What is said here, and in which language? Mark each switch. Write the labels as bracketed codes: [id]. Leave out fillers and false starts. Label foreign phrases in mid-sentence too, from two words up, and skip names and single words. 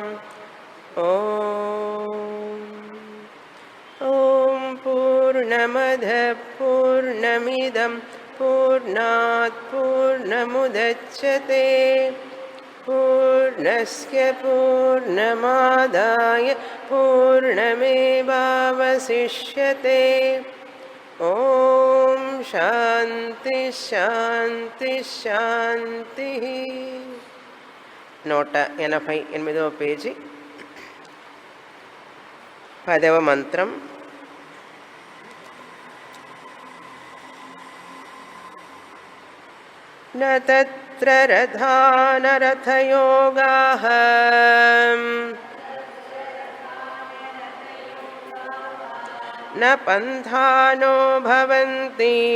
[sa] ॐ पूर्णमदः पूर्णमिदं पूर्णात् पूर्णमुदच्यते पूर्णस्य पूर्णमादाय पूर्णमेवावशिष्यते। ॐ शान्ति शान्ति शान्तिः। [te] 188వ పేజీ 10వ మంత్రం. [sa] न तत्र रथा न रथयोगाः न पन्थानो भवन्ति